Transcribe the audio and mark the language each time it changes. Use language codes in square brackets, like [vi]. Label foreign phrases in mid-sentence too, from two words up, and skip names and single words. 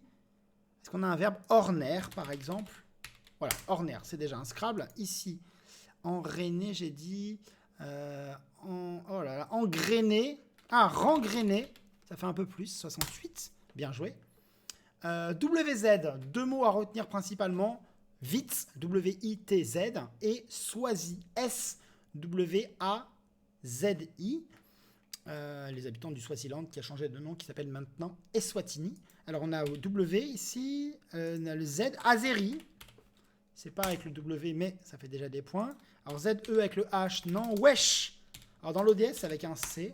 [fr] Est-ce qu'on a un verbe ornaire, par exemple? Voilà, ornaire, c'est déjà un Scrabble. Ici, enrainé, j'ai dit. Oh là là, engrainé. Ah, rengrainé. Ça fait un peu plus, 68. Bien joué. WZ, deux mots à retenir principalement. Witz, W-I-T-Z, et Swazi, S-W-A-Z-I. Les habitants du Swaziland qui a changé de nom, qui s'appelle maintenant Eswatini. Alors on a W ici, on a le Z, Azeri. C'est pas avec le W, mais ça fait déjà des points. Alors Z-E avec le H, non. Wesh. Alors dans l'ODS, c'est avec un C.